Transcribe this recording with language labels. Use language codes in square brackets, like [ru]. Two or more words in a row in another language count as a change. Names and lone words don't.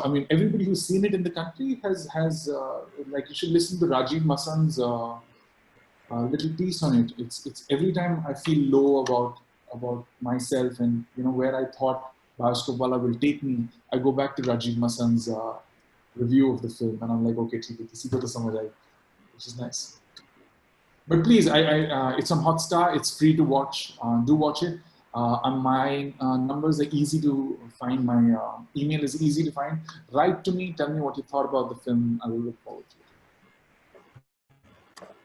[en] I mean, everybody who's seen it in the country has like, you should listen to Rajiv Masan's little piece on it. It's every time I feel low about myself and where I thought Bajkopala will take me, I go back to Rajiv Masan's review of the film, and I'm like, [hi] ओके, ठीक है, किसी को तो समझ आई, [en] which is nice. But please, it's on Hotstar. It's free to watch. Do watch it. And my numbers are easy to find. My email is easy to find. Write to me. Tell me what you thought about the film. I will look forward to it.